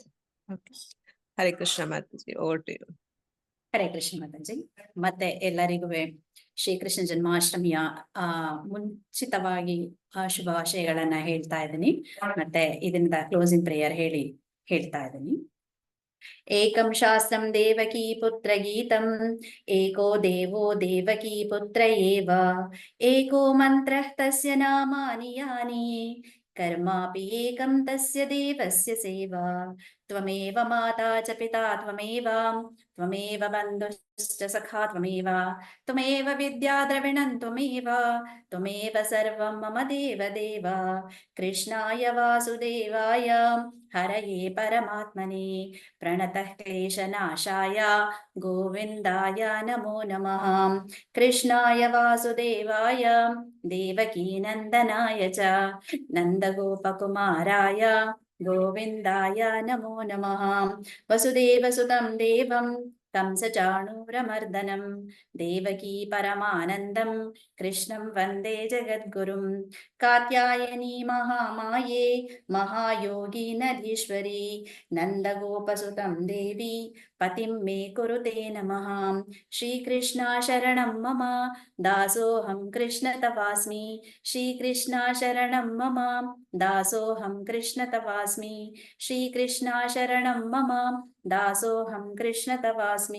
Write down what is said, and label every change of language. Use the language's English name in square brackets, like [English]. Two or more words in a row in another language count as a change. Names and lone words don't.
[Kannada] ಓಕೆ, ಹರೇ ಕೃಷ್ಣ ಮಾತಾಜಿ, [English] over to you. [Kannada] ಹರೇ ಕೃಷ್ಣ ಮಾತಾಜಿ. ಮತ್ತೆ ಎಲ್ಲರಿಗೂ ಶ್ರೀಕೃಷ್ಣ ಜನ್ಮಾಷ್ಟಮಿಯ ಮುಂಚಿತವಾಗಿ ಶುಭಾಶಯಗಳನ್ನ ಹೇಳ್ತಾ ಇದ್ದೀನಿ. ಮತ್ತೆ ಇದರಿಂದ [English] closing prayer [Kannada] ಹೇಳ್ತಾ ಇದ್ದೀನಿ. [Sanskrit] एकं शास्त्रं देवकी पुत्र गीतं, एको देवो देवकी पुत्र एव, एको मन्त्रः तस्य नामानि यानि, कर्मापि एकं तस्य देवस्य सेवा, त्वमेव माता च पिता त्वमेव, त्वमेव बन्धुश्च सखा त्वमेव, त्वमेव विद्या द्रविणं त्वमेव, त्वमेव सर्वं मम देव देव. कृष्णाय वासुदेवाय हरये परमात्मने प्रणतः क्लेशनाशाय गोविन्दाय नमो नमः. कृष्णाय वासुदेवाय देवकीनन्दनाय च नन्दगोपकुमाराय गोविन्दाय नमो नमः. वसुदेवसुतं देवं कंसचाणूरमर्दनं देवकी परमानन्दं कृष्णं वन्दे जगद्गुरुं. कात्यायनि महामाये महायोगीनधीश्वरि नन्दगोपसुतं देवि पतिं मे कुरुते नमः. श्रीकृष्ण शरणं मम दासोऽहं कृष्ण तवास्मि, श्रीकृष्ण शरणं मम दासोऽहं कृष्ण तवास्मि, श्रीकृष्ण शरणं मम दासोऽहं कृष्ण तवास्मि.